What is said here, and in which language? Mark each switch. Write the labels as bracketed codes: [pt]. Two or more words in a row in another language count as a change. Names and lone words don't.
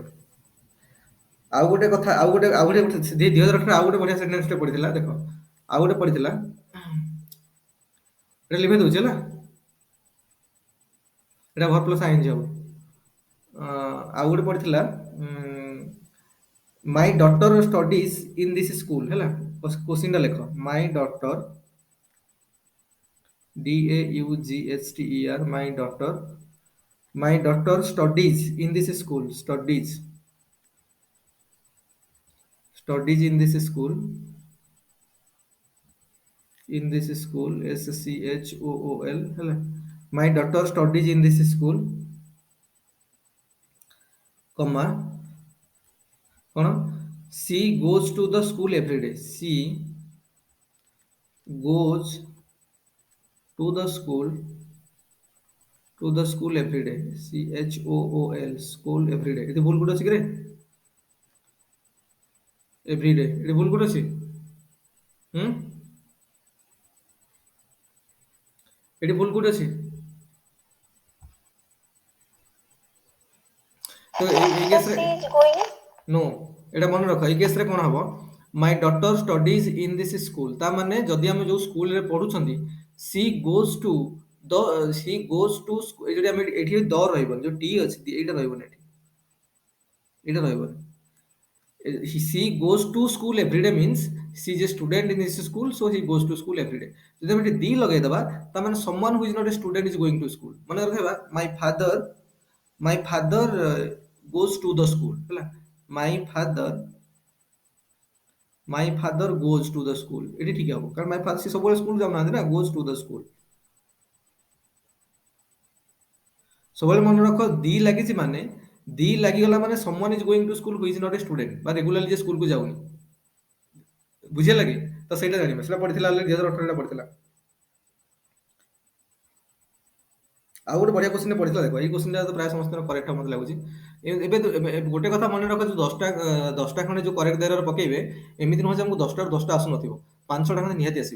[or] ଆଉ ଗୋଟେ କଥା, ଆଉ ଗୋଟେ 2018 ଆଉ ଗୋଟେ ବଢିଆ ସେଣ୍ଟେନ୍ସ ଟେ ପଡିଥିଲା ଦେଖ, ଆଉ ଗୋଟେ ପଡିଥିଲା, ଏଟା ଲିଭେଇ ଦଉଛି ହେଲା, ଏଟା [en] verb plus ING [or] ହବ। [en] ଆଉ ଗୋଟେ ପଡିଥିଲା my daughter studies in this school ହେଲା। [or] କୋଶ୍ଚିନ୍ ଟା ଲେଖ, [en] my daughter DAUGHTER, my daughter studies in this school, studies in this school, SCHOOL ହେଲା। my daughter studies in this school, comma କଣ, she goes to the school every day, she goes to the school every day, CHOOL, school every day। [or] ଏଠି ଭୁଲ କୋଉଠି ଅଛି କି ରେ, [en] every day [or] ଏଠି ଭୁଲ କୋଉଠି ଅଛି, ଏଠି ଭୁଲ କୋଉଠି ଅଛି? ତ ଏଇ କେସରେ [en] she is going नो, [or] ଏଟା ମନେ ରଖ, ଏଇ କେସରେ କଣ ହବ, [en] my daughter studies in this school, [or] ତା ମାନେ ଯଦି ଆମେ ଯୋଉ ସ୍କୁଲରେ ପଢୁଛନ୍ତି [en] she goes to the, she goes to, [or] ଏଠି ଆମେ ଏଠି ଦ ରହିବନି, ଯୋଉ ଟି ଅଛି ଏଇଟା ରହିବନି, ଏଇଟା ରହିବନି। [en] She goes to school every day means she is a student in this school, so he goes to school every day। [or] ଯଦି ଆମେ ଏଠି ଦି ଲଗେଇଦବା ତା ମାନେ [en] someone who is not a student is going to school। [or] ମନେ ରଖିବା [en] my father goes to the school ହେଲା। my father goes to the school, [or] ଏଠି ଠିକ ହବ କାରଣ [en] my father [or] ସେ ସବୁବେଳେ ସ୍କୁଲ ଯାଉନାହାନ୍ତି ନା, [en] goes to the school। [or] ସବୁବେଳେ ମନେ ରଖ ଦି ଲାଗିଛି ମାନେ, ଦି ଲାଗିଗଲା ମାନେ [en] someone is going to school who is not a student, [or] ବା ରେଗୁଲାରଲି ଯେ ସ୍କୁଲକୁ ଯାଉନି, ବୁଝିଲା କି? ତ ସେଇଟା ଜାଣିବା, ସେଟା ପଢିଥିଲା 2018 ରେ ପଢିଥିଲା। ଆଉ ଗୋଟେ ବଢିଆ କ୍ୱେଶ୍ଚିନ୍ ପଡିଥିଲା ଦେଖ, ଏଇ କ୍ୱେଶ୍ଚିନ୍ ଟା ତ ପ୍ରାୟ ସମସ୍ତଙ୍କର କରେକ୍ଟ ମତେ ଲାଗୁଛି। ଏବେ ଗୋଟେ କଥା ମନେ ରଖ, ଯୋଉ 10ଟା ଖଣ୍ଡେ ଯୋଉ କରେକ୍ଟ ଦେରରେ ପକେଇବେ, ଏମିତି ନୁହଁ ଯେ ଆମକୁ 10ଟାରୁ 10ଟା ଆସୁନଥିବ, 5-6ଟା ଖଣ୍ଡେ ନିହାତି ଆସିବ।